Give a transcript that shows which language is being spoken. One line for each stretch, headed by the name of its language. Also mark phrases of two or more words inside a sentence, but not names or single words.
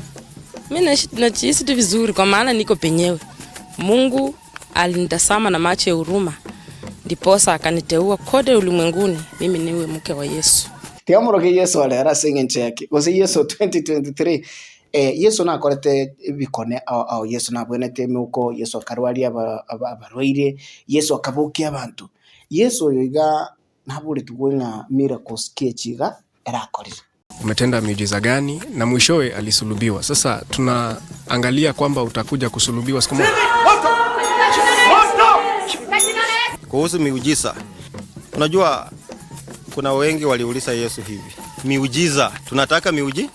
Swahili: Mimi najihisi tu vizuri kwa maana niko penyewe. Mungu alinitazama na macho ya huruma, ndiposa akaniteua kote ulimwenguni mimi niwe mke wa Yesu.
Gusii: Tiamoroke Yesu alera sing'enche yake. Gose Yesu 2023 Yesu nakorete bikone au Yesu nabonete muko Yesu akarwali abarwaire Yesu akabukia abantu. Yesu oyo iga nabure tugwenga miracles kechiga erakorira.
Swahili: Umetenda miujiza gani na mwishowe alisulubiwa? Sasa tunaangalia kwamba utakuja kusulubiwa siku moja. Kuhusu miujiza, unajua kuna wengi waliuliza Yesu hivi, miujiza, tunataka miujiza?